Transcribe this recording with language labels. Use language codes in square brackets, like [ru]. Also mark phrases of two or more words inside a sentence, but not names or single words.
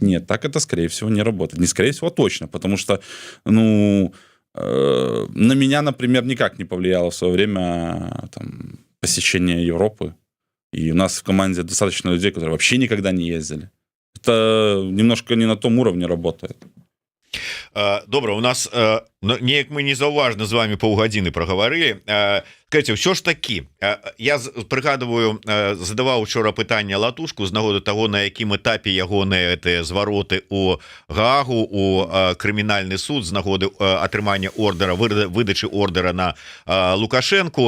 [ru] Нет, так это, скорее всего, не работает. Не скорее всего, точно, потому что, на меня, например, никак не повлияло в свое время посещение Европы. И у нас в команде достаточно людей, которые вообще никогда не ездили. Это немножко не на том уровне работает. [be] Добра, у нас неяк мы незаўважна з вами паўгадзіны прагаварылі. Скажите, ўсё ж такі, я прыгадываю, задаваў учора пытанне Латушку з нагоды таго, на якім этапе ягоныя гэтыя звароты у Гаагу, у крымінальны суд з нагоды атрымання ордера, выдачы ордера на Лукашенку.